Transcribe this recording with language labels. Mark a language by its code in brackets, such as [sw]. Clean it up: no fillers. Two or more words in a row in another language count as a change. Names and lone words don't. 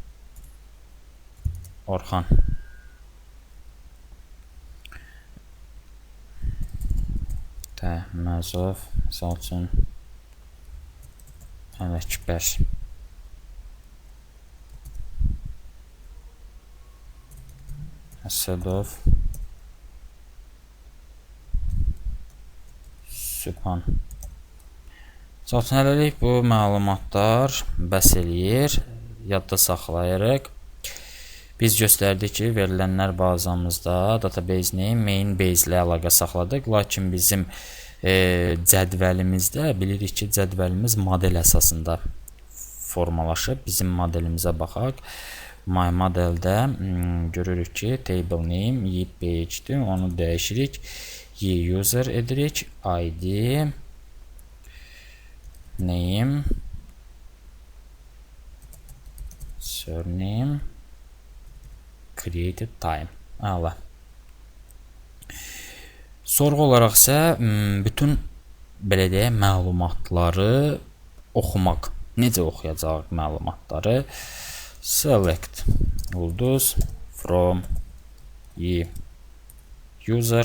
[az] Orxan, Təhməzov, misal üçün Ələkbər, Əsədov, Sübhan. Hələlik bu məlumatlar bəs eləyir, yadda saxlayırıq. Biz göstərdik ki, verilənlər bazamızda [en] database name, main base [az] ilə əlaqə saxladıq. Lakin bizim cədvəlimizdə bilirik ki, cədvəlimiz model əsasında formalaşıb. Bizim modelimizə baxaq. My modeldə görürük ki, [en] table name [az] page-dir. Onu dəyişirik. User edirik. ID, [en] name, surname, created time. [az] Əla. Sorğu olaraq isə bütün belə deyək məlumatları oxumaq. Necə oxuyacaq məlumatları? [en] Select ulduz from user.